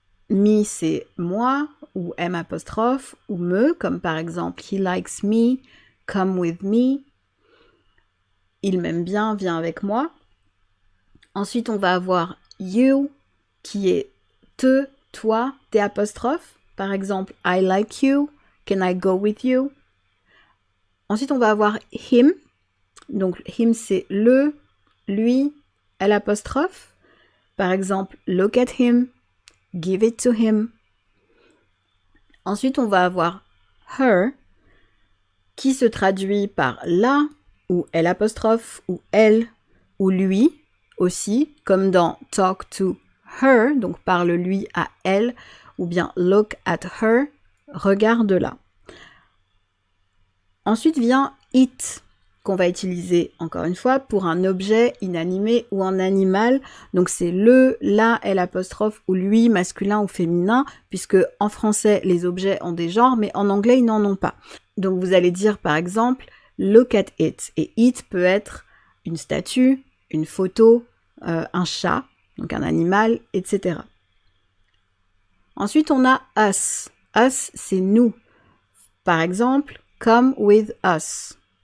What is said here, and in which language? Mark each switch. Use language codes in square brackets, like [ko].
[fr] Me, c'est moi, ou M apostrophe, ou me, comme par exemple [en] he likes me, come with me. [fr] Il m'aime bien, viens avec moi. Ensuite, on va avoir [en] you, [fr] qui est te, toi, T apostrophe. [en] Par exemple, I like you, can I go with you? [fr] Ensuite, on va avoir [en] him. [fr] Donc, him, c'est le, lui, L apostrophe. Par exemple, [en] look at him, give it to him. [fr] Ensuite, on va avoir her, qui se traduit par la, ou L apostrophe, ou elle, ou lui, aussi, comme dans [en] talk to her, [fr] donc parle-lui à elle, ou bien [en] look at her, [fr] regarde-la. Ensuite vient it, qu'on va utiliser encore une fois pour un objet inanimé ou un animal. Donc c'est le, la, L apostrophe ou lui, masculin ou féminin, puisque en français les objets ont des genres, mais en anglais ils n'en ont pas. Donc vous allez dire par exemple [en] look at it, [fr] et it peut être une statue, une photo, un chat, donc un animal, etc. Ensuite on a us. Us c'est nous. Par exemple, [en] come with us.